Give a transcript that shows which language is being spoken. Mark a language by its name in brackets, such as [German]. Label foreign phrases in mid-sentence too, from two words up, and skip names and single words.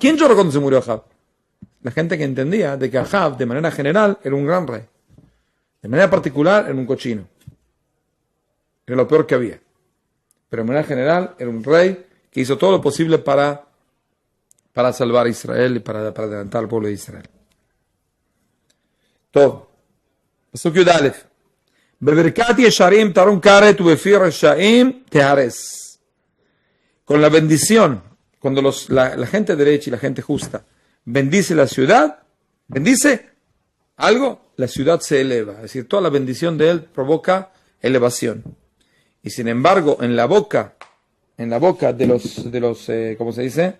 [Spanish] ¿Quién lloró cuando se murió Ahab? La gente que entendía de que Ahab de manera general era un gran rey, de manera particular era un cochino, era lo peor que había, pero de manera general era un rey que hizo todo lo posible para salvar a Israel y para adelantar al pueblo de Israel. Todo. [Hebrew] פסוק יוד אלף. בברכת ישרים תרום קרת ובפי רשעים תהרס. [Spanish] Con la bendición, cuando la gente derecha y la gente justa bendice la ciudad, bendice algo, la ciudad se eleva. Es decir, toda la bendición de él provoca elevación. Y sin embargo, en la boca de los ¿cómo se dice?